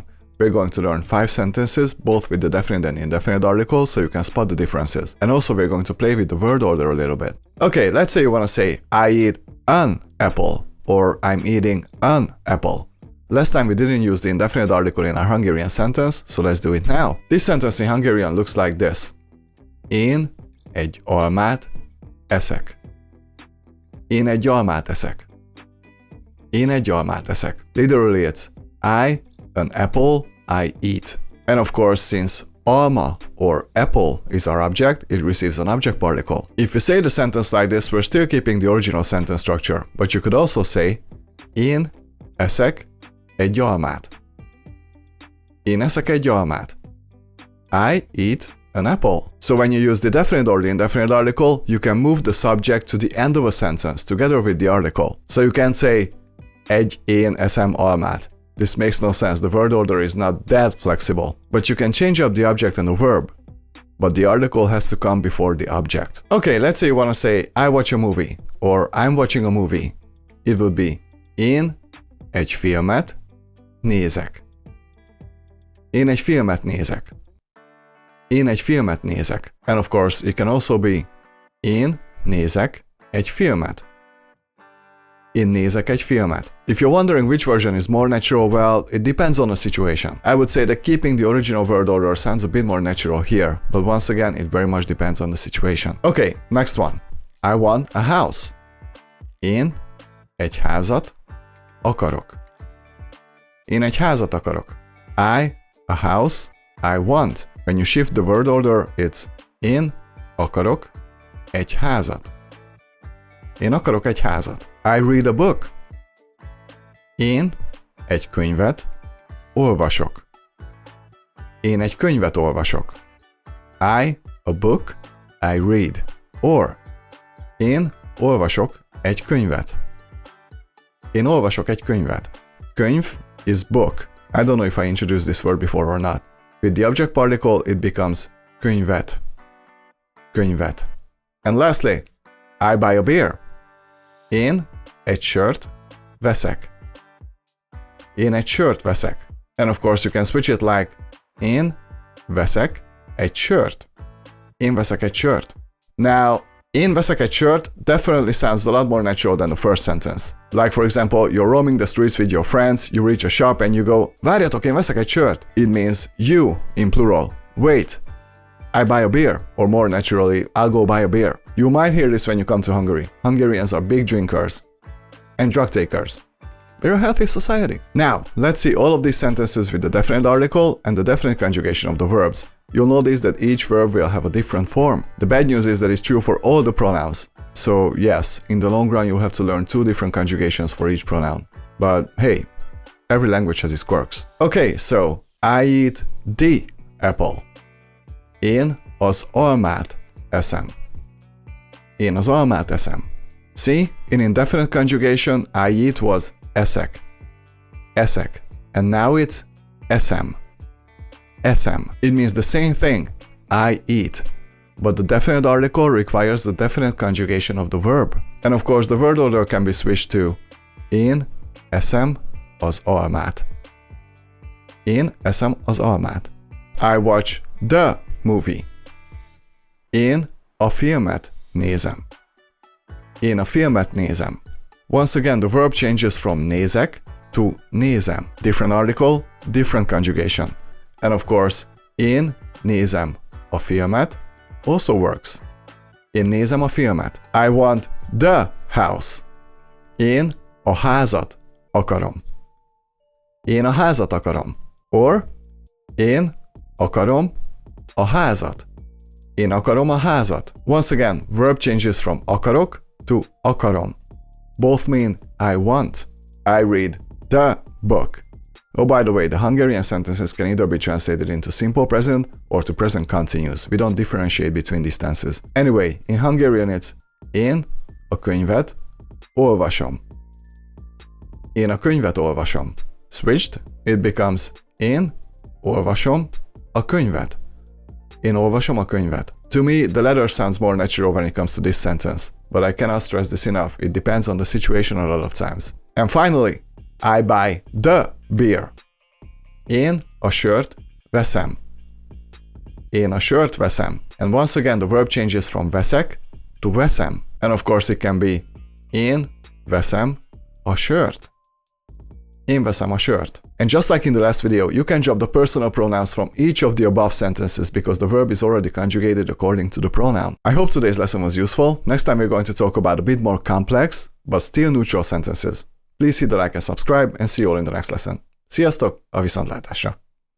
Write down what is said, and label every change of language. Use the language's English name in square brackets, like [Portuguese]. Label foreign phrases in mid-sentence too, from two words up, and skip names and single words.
[English] We're going to learn 5 sentences, both with the definite and indefinite articles, so you can spot the differences. And also we're going to play with the word order a little bit. Okay, let's say you want to say, I eat an apple, or I'm eating an apple. Last time we didn't use the indefinite article in our Hungarian sentence, so let's do it now. This sentence in Hungarian looks like this. [Hungarian] Én egy almát eszek. Én egy almát eszek. Én egy almát eszek. [English] Literally it's an apple I eat. And of course, since alma or apple is our object, it receives an object particle. If we say the sentence like this, we're still keeping the original sentence structure, but you could also say [Hungarian] Én eszek egy almát. [English] Én eszek egy almát. I eat an apple. So when you use the definite or the indefinite article, you can move the subject to the end of a sentence together with the article. So you can say [Hungarian] egy én eszem almát. [English] This makes no sense, the word order is not that flexible. But you can change up the object and the verb. But the article has to come before the object. Okay, let's say you want to say, I watch a movie, or I'm watching a movie. It would be, [Hungarian] én egy filmet nézek. Én egy filmet nézek. Én egy filmet nézek. [English] And of course, it can also be, [Hungarian] én nézek egy filmet. Én nézek egy filmet. [English] If you're wondering which version is more natural, well, it depends on the situation. I would say that keeping the original word order sounds a bit more natural here, but once again, it very much depends on the situation. Okay, next one. I want a house. [Hungarian] Én egy házat akarok. Én egy házat akarok. [English] A house, I want. When you shift the word order, it's [Hungarian] én akarok egy házat. Én akarok egy házat. [English] I read a book. [Hungarian] Én egy könyvet olvasok. Én egy könyvet olvasok. [English] A book, I read. Or, [Hungarian] én olvasok egy könyvet. Én olvasok egy könyvet. Könyv [English] is book. I don't know if I introduced this word before or not. With the object particle, it becomes könyvet. [Hungarian] Könyvet. [English] And lastly, I buy a beer. [Hungarian] Én egy sört veszek. Én egy sört veszek. [English] And of course you can switch it like [Hungarian] én veszek egy sört. Én veszek egy sört. [English] Now, [Hungarian] én veszek egy sört [English] definitely sounds a lot more natural than the first sentence. Like for example, you're roaming the streets with your friends, you reach a shop and you go, [Hungarian] várjatok, én veszek egy sört. [English] It means you in plural. Wait, I buy a beer. Or more naturally, I'll go buy a beer. You might hear this when you come to Hungary. Hungarians are big drinkers and drug takers. We're a healthy society. Now, let's see all of these sentences with the definite article and the definite conjugation of the verbs. You'll notice that each verb will have a different form. The bad news is that it's true for all the pronouns. So yes, in the long run you'll have to learn 2 different conjugations for each pronoun. But hey, every language has its quirks. Okay, so I eat the apple. [Hungarian] Én az almát eszem. Én az almát eszem. [English] See, in indefinite conjugation, I eat was eszek. [Hungarian] Eszek. [English] And now it's eszem. [Hungarian] Eszem. [English] It means the same thing. I eat. But the definite article requires the definite conjugation of the verb. And of course, the word order can be switched to [Hungarian] én eszem az almát. [English] Én eszem az almát. I watch the movie. [Hungarian] Én a filmet nézem. Én a filmet nézem. [English] Once again, the verb changes from nézek to nézem. Different article, different conjugation. And of course, [Hungarian] én nézem a filmet [English] also works. [Hungarian] Én nézem a filmet. [English] I want the house. [Hungarian] Én a házat akarom. Én a házat akarom. Or én akarom a házat. Én akarom a házat. [English] Once again, verb changes from akarok to akarom. Both mean I want. I read the book. Oh, by the way, the Hungarian sentences can either be translated into simple present or to present continuous. We don't differentiate between these tenses. Anyway, in Hungarian it's [Hungarian] én a könyvet olvasom. Én a könyvet olvasom. [English] Switched, it becomes [Hungarian] én olvasom a könyvet. Én olvasom a könyvet. [English] To me, the latter sounds more natural when it comes to this sentence, but I cannot stress this enough. It depends on the situation a lot of times. And finally, I buy the beer. [Hungarian] Én a sört veszem. Én a sört veszem. [English] And once again, the verb changes from veszek to veszem. And of course, it can be [Hungarian] én veszem a sört. Én veszem a sört. [English] And just like in the last video, you can drop the personal pronouns from each of the above sentences because the verb is already conjugated according to the pronoun. I hope today's lesson was useful. Next time we're going to talk about a bit more complex, but still neutral sentences. Please hit the like and subscribe, and see you all in the next lesson. [Hungarian] Sziasztok, a viszontlátásra!